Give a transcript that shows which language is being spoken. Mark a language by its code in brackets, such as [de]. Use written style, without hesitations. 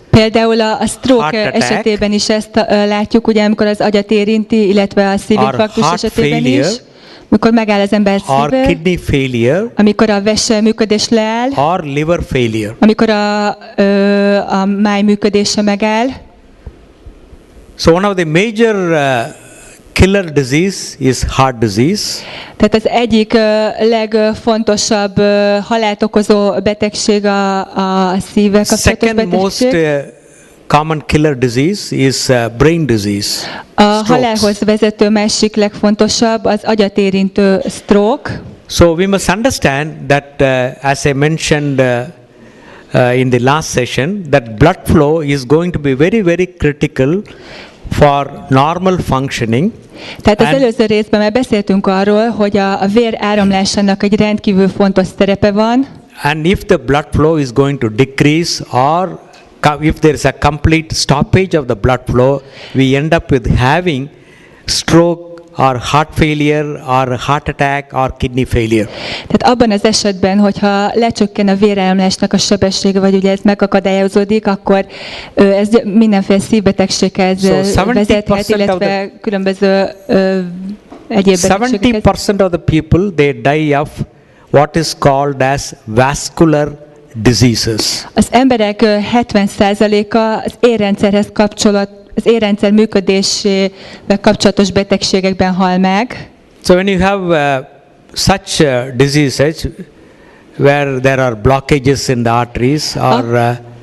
[hu] Például a stroke esetében is ezt látjuk, ugye, amikor az agyat érinti, illetve a szívinfarktus esetében is. Amikor megáll az ember szíve, [en] or kidney failure, [hu] amikor a vese működés leáll, [en] or liver failure. [hu] Amikor a máj működése megáll. [en] So one of the major killer disease is heart disease. [hu] Tehát az egyik legfontosabb halált okozó betegség a szívvel kapcsolatos betegség. [en] Second most common killer disease is brain disease. [hu] A halálhoz vezető másik legfontosabb az agyat érintő stroke. [en] So we must understand that as I mentioned in the last session, that blood flow is going to be very, very critical for normal functioning. [hu] Tehát az előző részben már beszéltünk arról, hogy a vér áramlásának egy rendkívül fontos szerepe van. [en] And if the blood flow is going to decrease, or if there is a complete stoppage of the blood flow, we end up with having stroke or heart failure or heart attack or kidney failure. [hu] Tehát abban az esetben, hogyha lecsökken a véráramlásnak a sebessége, vagy ugye ez megakadályozódik, akkor ez mindenféle szívbetegséghez vezethet, illetve különböző egyéb betegségekhez. [en] 70% of the people they die of what is called as vascular diseases. [hu] Az emberek 70%-a az érrendszerhez az érrendszer működésével kapcsolatos betegségekben hal meg. [en] So when you have such diseases where there are blockages in the arteries or